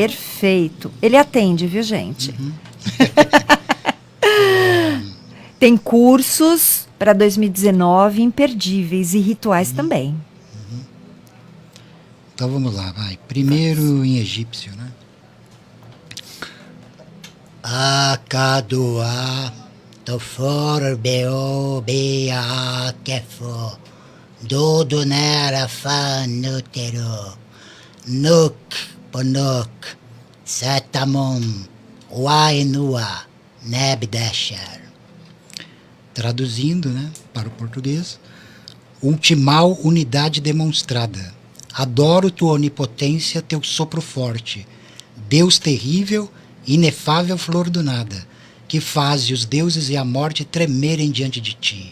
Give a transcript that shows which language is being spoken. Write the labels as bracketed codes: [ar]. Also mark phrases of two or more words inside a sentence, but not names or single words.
[pt] Perfeito. Ele atende, viu, gente? Tem cursos para 2019 imperdíveis e rituais também. Então vamos lá, vai. Primeiro em egípcio, né? Akadoa tofor beo bea kefo dodo nera fanutero nuk ponok satamom wainua nebdesher. Traduzindo, né, para o português: ultimal unidade demonstrada. Adoro tua onipotência, teu sopro forte. Deus terrível, inefável flor do nada, que faz os deuses e a morte tremerem diante de ti.